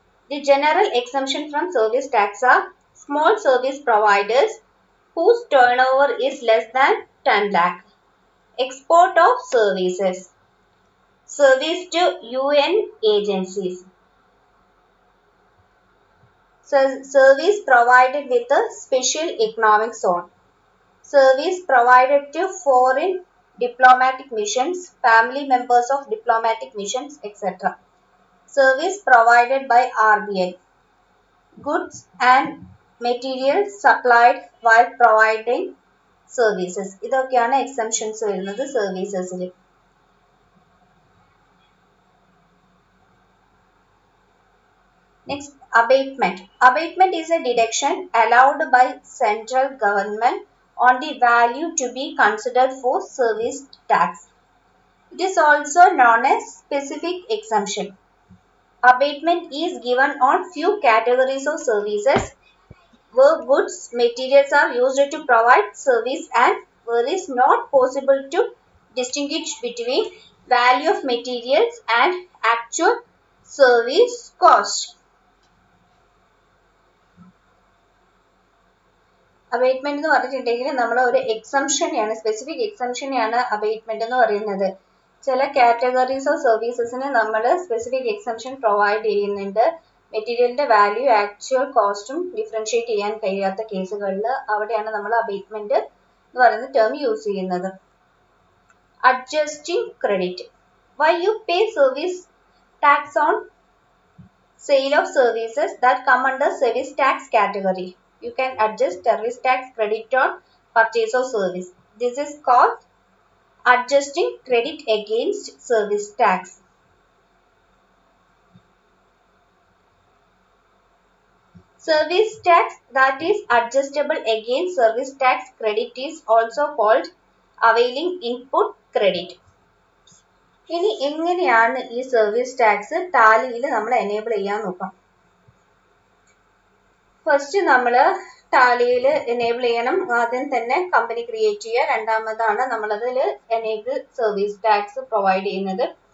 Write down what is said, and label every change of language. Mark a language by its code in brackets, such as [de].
[en] The general exemption from service tax are small service providers whose turnover is less than 10 lakh, export of services, service to UN agencies, service provided with a special economic zone, service provided to foreign diplomatic missions, family members of diplomatic missions, etc. Service provided by RBI, goods and materials supplied while providing services. [ml] ഇതൊക്കെയാണ് exemptions വരുന്നത് സർവീസസിൽ. [en] Next, abatement. Abatement is a deduction allowed by central government on the value to be considered for service tax. It is also known as specific exemption. Abatement is given on few categories of services where goods, materials are used to provide service and where it is not possible to distinguish between value of materials and actual service cost. [ml] Abatement എന്ന് പറഞ്ഞിട്ടുണ്ടെങ്കിൽ നമ്മൾ ഒരു എക്സംഷനെയാണ്, specific എക്സംഷനെയാണ് abatement എന്ന് പറയുന്നത്. ചില categories of സർവീസസിന് നമ്മൾ specific exemption provide ചെയ്യുന്നുണ്ട്. മെറ്റീരിയലിന്റെ വാല്യൂ ആക്ച്വൽ കോസ്റ്റും ഡിഫറൻഷിയേറ്റ് ചെയ്യാൻ കഴിയാത്ത കേസുകളിൽ അവിടെയാണ് നമ്മൾ അബേറ്റ്മെന്റ് എന്ന് പറയുന്ന ടേം യൂസ് ചെയ്യുന്നത്. [en] Adjusting credit. Why you pay service tax on sale of services that come under service tax category. You can adjust service tax credit on purchase of service. This is called adjusting credit against service tax. Service tax that is adjustable against service tax credit is also called availing input credit. [ml] ഇനി എങ്ങനെയാണ് ഈ service tax ടാലിയിൽ നമ്മൾ enable ചെയ്യാൻ നോക്കാം. First നമ്മൾ ടാലിയിൽ enable ചെയ്യണം. ആദ്യം തന്നെ കമ്പനി ക്രിയേറ്റ് ചെയ്യുക. രണ്ടാമതാണ് നമ്മളതിൽ എനേബിൾ സർവീസ് ടാക്സ് പ്രൊവൈഡ് ചെയ്യുന്നത്.